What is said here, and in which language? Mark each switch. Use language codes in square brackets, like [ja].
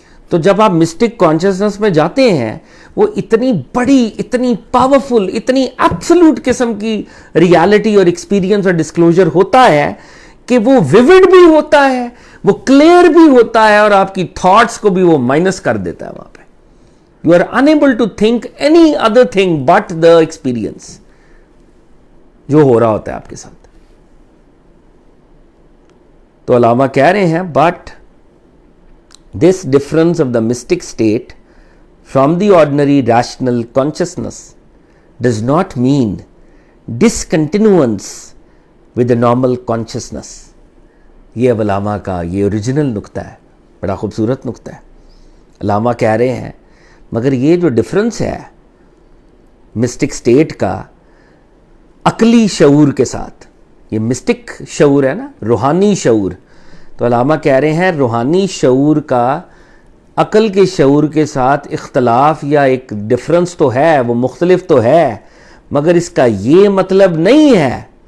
[ur] تو جب آپ مسٹک کانشسنس میں جاتے ہیں, وہ اتنی بڑی, اتنی پاورفل, اتنی ایبسولوٹ قسم کی ریالٹی اور ایکسپیرینس اور ڈسکلوجر ہوتا ہے کہ وہ ویوڈ بھی ہوتا ہے, وہ کلیئر بھی ہوتا ہے, اور آپ کی تھاٹس کو بھی وہ مائنس کر دیتا ہے وہاں پہ. [en] You are unable to think any other thing but the experience [ur] جو ہو رہا ہوتا ہے آپ کے ساتھ. تو علامہ کہہ رہے ہیں [en] but this difference of the mystic state from the ordinary rational consciousness does not mean discontinuance with the normal consciousness. [ur] یہ علامہ کا یہ اوریجنل نقطہ ہے, بڑا خوبصورت نقطہ ہے. علامہ کہہ رہے ہیں مگر یہ جو ڈفرنس ہے مسٹک سٹیٹ کا عقلی شعور کے ساتھ, یہ مسٹک شعور ہے نا, روحانی شعور, تو علامہ کہہ رہے ہیں روحانی شعور کا عقل کے شعور کے ساتھ اختلاف یا ایک ڈفرنس تو ہے, وہ مختلف تو ہے, مگر اس کا یہ مطلب نہیں ہے